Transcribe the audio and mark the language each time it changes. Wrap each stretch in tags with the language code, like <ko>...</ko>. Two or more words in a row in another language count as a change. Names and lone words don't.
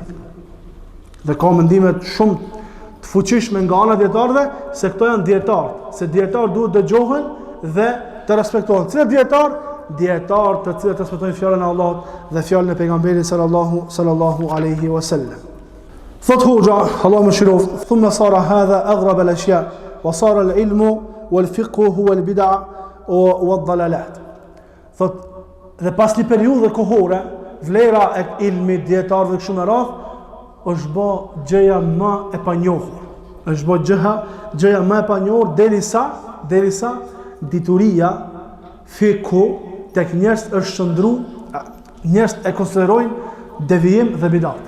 <sq>Dhe ka mendime shumë të fuqishme nga ana dietarëve se këto janë dietarë, se dietarë duhet dëgjohen dhe të respektohen. Cilët dietarë të cilët respektojnë fjalën e Allahut dhe fjalën e pejgamberit</sq> <ar>صلى الله عليه وسلم.</ar> <sq>Thot hoxha, Allahu mëshiroft,</sq> <ar>ثم صار هذا أغرب الأشياء وصار العلم والفقه هو البدعة والضلالات.</ar> <sq>Thot dhe pas një periudhe kohore, vlera e ilmit dietarëve kështu me radhë është bë gjëja më e panjohur. Është bë gjëja më e panjohur derisa dituria fiku tek njerëz është shndru, njerëz e konsiderojnë devijim dhe bidate.</sq>